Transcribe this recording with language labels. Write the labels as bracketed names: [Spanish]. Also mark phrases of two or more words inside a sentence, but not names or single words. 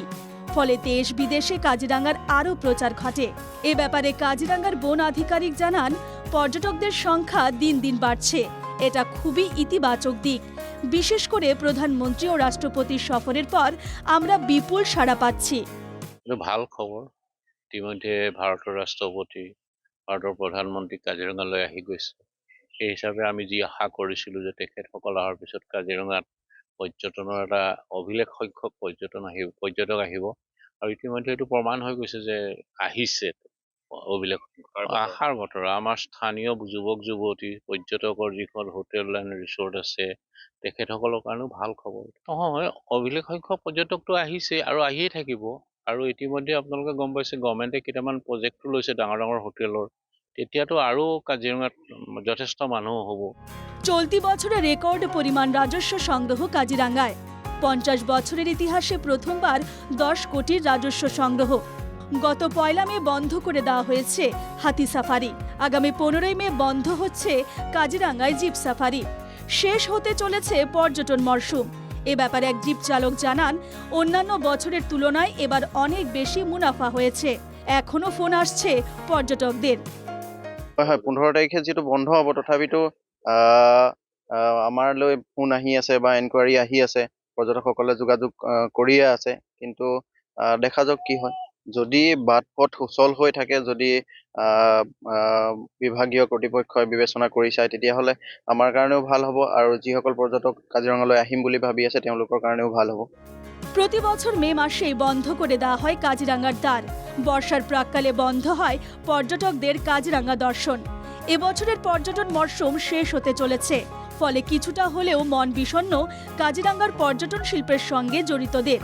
[Bangla] ফলে দেশ বিদেশে কাজিরাঙ্গার আরও প্রচার ঘটে। এ ব্যাপারে কাজিরাঙ্গার বন আধিকারিক জানান, পর্যটকদের সংখ্যা দিন দিন বাড়ছে। এটা খুবই ইতিবাচক দিক। বিশেষ করে প্রধানমন্ত্রী ও রাষ্ট্রপতির সফরের পর আমরা বিপুল সাড়া পাচ্ছি। [Assamese] ভাল খবৰ। ইতিমধ্যে ভাৰতৰ ৰাষ্ট্ৰপতি, ভাৰতৰ প্ৰধানমন্ত্ৰী কাজিৰঙালৈ আহি গৈছে। সেই হিচাপে আমি যি আশা কৰিছিলোঁ যে তেখেতসকল অহাৰ পিছত কাজিৰঙাত পৰ্যটনৰ এটা অভিলেখ সংখ্যক পৰ্যটক আহিব, আৰু ইতিমধ্যে এইটো প্ৰমাণ হৈ গৈছে যে আহিছে অভিলেখ আশাৰ বতৰা। আমাৰ স্থানীয় যুৱক যুৱতী পৰ্যটকৰ যিখন [English] hotel and resort [Assamese] আছে তেখেতসকলৰ কাৰণেও ভাল খবৰ। নহয়, অভিলেখ সংখ্যক পৰ্যটকটো আহিছে আৰু আহিয়ে থাকিব। আৰু ইতিমধ্যে আপোনালোকে গম পাইছে গভৰ্ণমেণ্টে কেইটামান প্ৰজেক্টটো লৈছে ডাঙৰ ডাঙৰ হোটেলৰ, তেতিয়াতো আৰু কাজিৰঙাত যথেষ্ট মানুহ হ'ব। [Bangla] চলতি বছরে রেকর্ড পরিমাণ রাজস্ব সংগ্রহ কাজিরাঙ্গায়। ৫০ বছরের ইতিহাসে প্রথমবার ১০ কোটির রাজস্ব সংগ্রহ। গত ১ মে বন্ধ করে দেওয়া হয়েছে হাতি সাফারি। আগামী ১৫ মে বন্ধ হচ্ছে কাজিরাঙ্গায় জিপ সাফারি। শেষ হতে চলেছে পর্যটন মরশুম। এ ব্যাপারে এক জিপ চালক জানান, অন্যান্য বছরের তুলনায় এবার অনেক বেশি মুনাফা হয়েছে। এখনো ফোন আসছে পর্যটকদের। [Assamese] হয়, ১৫ তাৰিখে যিটো বন্ধ হ'ব, তথাপিতো আমাৰলৈ ফোন আহি আছে বা এনকুৱাৰী আহি আছে, পৰ্যটকসকলে যোগাযোগ কৰিয়ে আছে। কিন্তু দেখা যাওক কি হয়। যদি বাট পথ সুচল হৈ থাকে, যদি বিভাগীয় কৰ্তৃপক্ষই বিবেচনা কৰি চায়, তেতিয়াহ'লে আমাৰ কাৰণেও ভাল হ'ব, আৰু যিসকল পৰ্যটক কাজিৰঙালৈ আহিম বুলি ভাবি আছে তেওঁলোকৰ কাৰণেও ভাল হ'ব। [Bangla] প্রতি বছর মে মাসেই বন্ধ করে দেওয়া হয় কাজিরাঙ্গার দ্বার। বর্ষার প্রাক্কালে বন্ধ হয় পর্যটকদের কাজিরাঙ্গা দর্শন। এবছরের পর্যটন মরশুম শেষ হতে চলেছে। ফলে কিছুটা হলেও মন বিষণ্ণ কাজিরাঙ্গার পর্যটন শিল্পের সঙ্গে জড়িতদের।